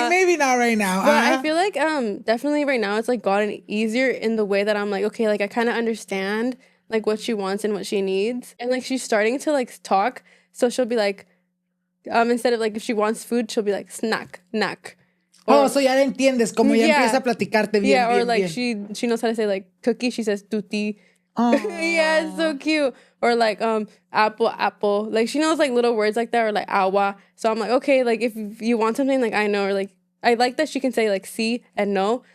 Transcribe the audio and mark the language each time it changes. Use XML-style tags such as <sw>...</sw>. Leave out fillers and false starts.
<en>like, maybe not right now. But I feel like definitely right now it's like gotten easier in the way that I'm like, okay, like I kind of understand like what she wants and what she needs. And like she's starting to like talk. So she'll be like, instead of like if she wants food, she'll be like snack, knack.</en> <es>So ya le entiendes, como ya empieza a platicarte bien.</es> <en>Yeah, or</en> <es>bien,</es> <en>like</en> <es>bien.</es> <en>she knows how to say like cookie, she says tutti. Oh. Yeah, it's so cute. Or like apple. Like she knows like little words like that or like agua. So I'm like, okay, like if you want something, like I know, or like I like that she can say like sí and no.</en>